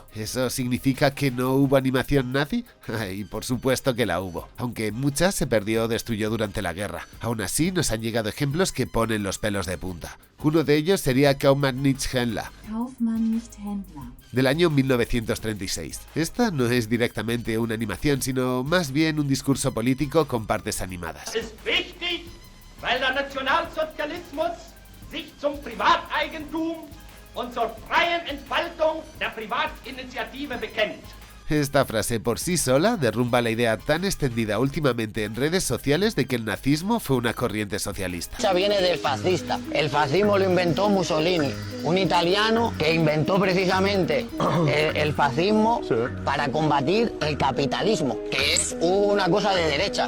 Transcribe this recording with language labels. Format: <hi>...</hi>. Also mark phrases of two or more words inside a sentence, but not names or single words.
<es>¿Eso significa que no hubo animación nazi? Y por supuesto que la hubo, aunque mucha se perdió o destruyó durante la guerra. Aún así, nos han llegado ejemplos que ponen los pelos de punta. Uno de ellos sería Kaufmann nicht Händler, del año 1936. Esta no es directamente una animación, sino más bien un discurso político con partes animadas.</es> <de>Es wichtig, weil der Nationalsozialismus sich zum Privateigentum und zur freien Entfaltung der Privatinitiative bekennt.</de> <es>Esta frase por sí sola derrumba la idea tan extendida últimamente en redes sociales de que el nazismo fue una corriente socialista. Esa viene del fascista. El fascismo lo inventó Mussolini, un italiano que inventó precisamente el fascismo para combatir el capitalismo, que es una cosa de derecha.</es>